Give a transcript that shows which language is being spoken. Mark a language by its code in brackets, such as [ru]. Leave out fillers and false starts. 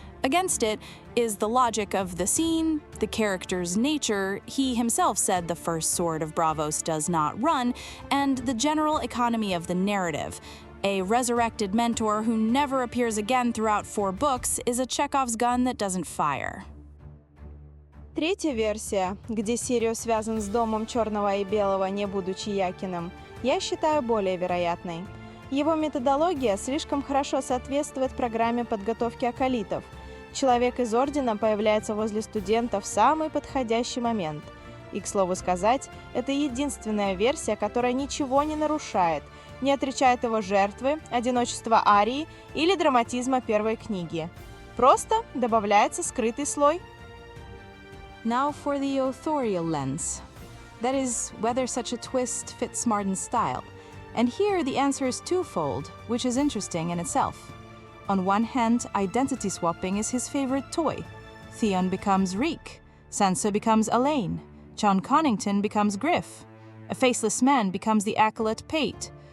[en] Against it is the logic of the scene, the character's nature, he himself said the first sword of Braavos does not run, and the general economy of the narrative. A resurrected mentor who never appears again throughout 4 books is a Chekhov's gun that doesn't fire. [ru] Третья версия, где Сирио связан с домом Черного и Белого, не будучи Якином, я считаю более вероятной. Его методология слишком хорошо соответствует программе подготовки аколитов. Человек из Ордена появляется возле студента в самый подходящий момент. И, к слову сказать, это единственная версия, которая ничего не нарушает, не отрицает его жертвы, одиночества Арии или драматизма первой книги. Просто добавляется скрытый слой. [en] Now for the authorial lens. That is, whether such a twist fits Martin's style. And here the answer is twofold, which is interesting in itself. On one hand, identity swapping is his favorite toy. Theon becomes Reek, Sansa becomes Elaine, John Connington becomes Griff, a faceless man becomes the acolyte Pate.